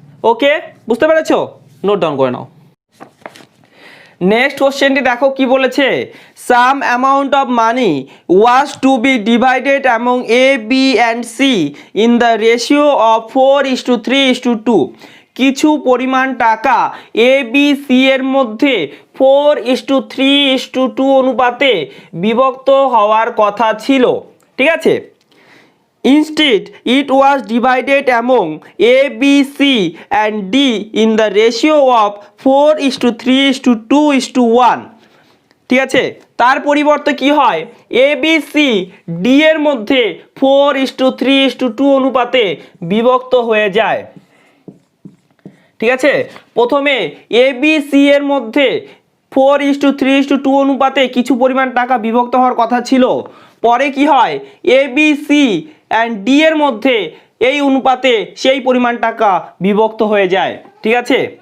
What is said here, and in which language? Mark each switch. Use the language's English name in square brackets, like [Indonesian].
[Bangla] ওকে, বুঝতে পেরেছো? Note down করে নাও। নেক্সট কোশ্চেনটি দেখো কি বলেছে, [English] Some amount of money was to be divided among A B and C in the ratio of 4:3:2। [Bangla] কিছু পরিমাণ টাকা এ বি সি এর মধ্যে 4:3:2 অনুপাতে বিভক্ত হওয়ার কথা ছিল, ঠিক আছে? [English] Instead, it was divided among A, B, C and D in the ratio of 4:3:2:1, [Bangla] ঠিক আছে? তার পরিবর্তে কি হয়, এ বি সি ডি এর মধ্যে 4:3:2 অনুপাতে বিভক্ত হয়ে যায়, ঠিক আছে? প্রথমে এ বি সি এর মধ্যে 4:3:2 অনুপাতে কিছু পরিমাণ টাকা বিভক্ত হওয়ার কথা ছিল, পরে কি হয়, A B C and D এর মধ্যে এই অনুপাতে সেই পরিমাণ টাকা বিভক্ত হয়ে যায়, ঠিক আছে?